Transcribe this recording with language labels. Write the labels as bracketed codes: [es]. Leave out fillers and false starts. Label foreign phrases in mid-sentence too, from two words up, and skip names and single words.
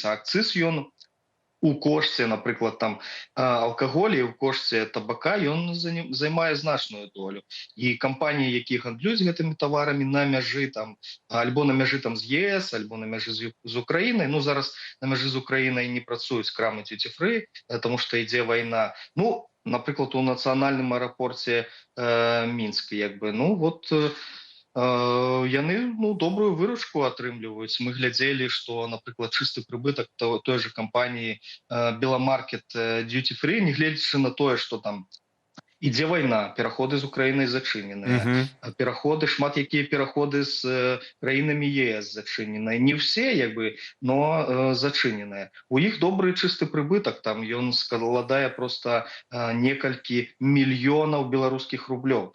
[be] А акцыз ён у кошце, напрыклад, там алкаголі, у кошце табака, ён займае значную долю. І кампаніі, якія гандлююць гэтымі таварамі на мяжы там, альбо на мяжы там з ЕС, альбо на мяжы з Украінай, ну зараз на мяжы з Украінай не працуюць крамы duty-free, таму што ідзе вайна. Ну, напрыклад, у нацыянальным аэрапорце Мінск, як бы, ну, вот яны, ну, добрую выручку атрымліваюць. Мы глядзелі, што, напрыклад, чысты прыбытак той же кампаніі Беламаркет duty-free, не гледзячы на тое, што там ідзе вайна, пераходы з Украінай зачыненыя, пераходы, шмат якія пераходы з краінамі ЕС зачыненыя. Не ўсе, як бы, но зачыненыя. У іх добры чысты прыбытак, там ён складае проста некалькі мільёнаў беларускіх рублёў.